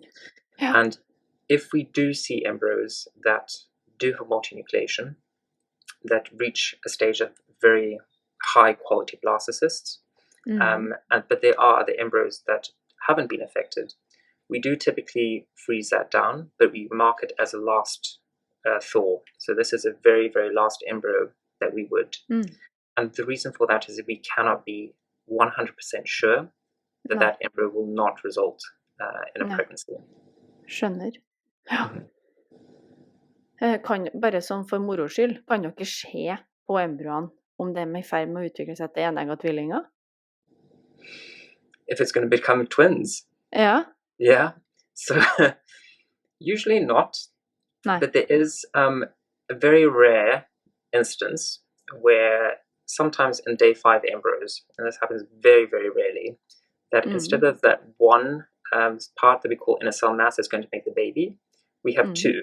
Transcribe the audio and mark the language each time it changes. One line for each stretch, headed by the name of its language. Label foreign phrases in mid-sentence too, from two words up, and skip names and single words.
English: And if we do see embryos that do have multinucleation, that reach a stage of very high quality blastocysts, but there are other embryos that haven't been affected, we do typically freeze that down, but we mark it as a last thaw. So this is a very, very last embryo that we would. And the reason for that is that we cannot be 100% sure that that embryo will not result in a pregnancy.
Norwegian: Skjønner. Ja. Kan, bare sånn for moro skyld, kan dere se på embryoene om de er i ferd med å utvikle seg til enegga tvillinger?
English: If it's going to become twins?
Norwegian: Ja.
English: Yeah. So usually not. But there is a very rare instance where sometimes in day 5 embryos, and this happens very, very rarely, that instead of that one part that we call inner cell mass is going to make the baby, we have 2.